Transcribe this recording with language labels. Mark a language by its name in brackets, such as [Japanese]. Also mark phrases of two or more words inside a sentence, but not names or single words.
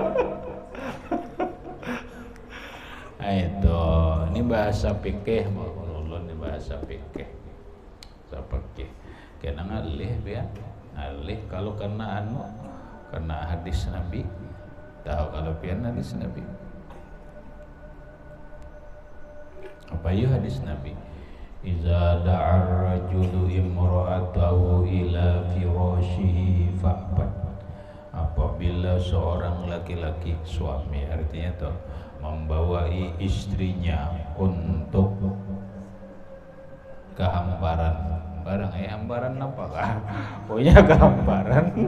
[Indonesian] Itu ini bahasa fikih ini bahasa fikih. [Banjar] Seperti kena ngalih ya, ngalih kalau karena karena hadis Nabi. Tahu kalau pian hadis Nabi. [Indonesian] Apa ya hadis Nabi? [Arabic] إذا دعا الرجل امرأته إلى فراشه فأبت. [Banjar] Apabila seorang laki-laki suami artinya tuh membawai istrinya untuk kehamparan barang hamparan apa kah? [Indonesian] Pokoknya kehamparan.